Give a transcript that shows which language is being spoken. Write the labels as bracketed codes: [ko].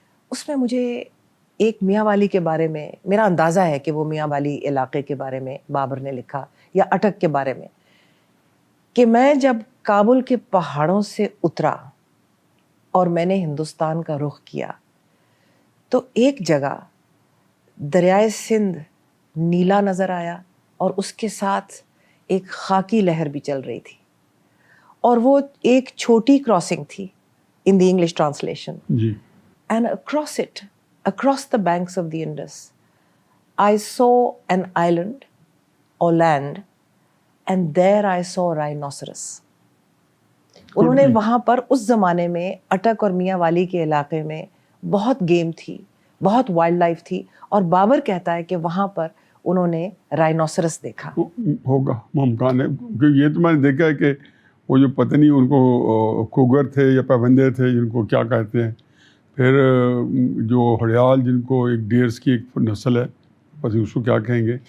[hi] उसमें मुझे एक मियाँ वाली के बारे में, मेरा अंदाज़ा है कि वो मियाँ वाली इलाके के बारे में बाबर ने लिखा, या अटक के बारे में, कि मैं जब काबुल के पहाड़ों से उतरा और मैंने हिंदुस्तान का रुख किया, तो एक जगह दरियाए सिंध नीला नज़र आया और उसके साथ एक खाकी लहर भी चल रही थी, और वो एक छोटी क्रॉसिंग थी [en] In the English translation. [hi] Ji. [en] And across the banks of the Indus, I saw an island or land, and there I saw rhinoceros. [hi] उन्होंने वहाँ पर उस ज़माने में अटक और मियाँ वाली के इलाके में बहुत गेम थी, बहुत वाइल्ड लाइफ थी, और बाबर कहता है कि वहाँ पर उन्होंने राइनोसरस देखा। होगा मुमकिन है, क्योंकि ये तो मैंने देखा है कि वो जो पता नहीं उनको कुगर थे या पाबंदे थे जिनको क्या कहते हैं, फिर जो हड़याल जिनको एक डेयर्स की एक नस्ल है, बस उसको क्या कहेंगे।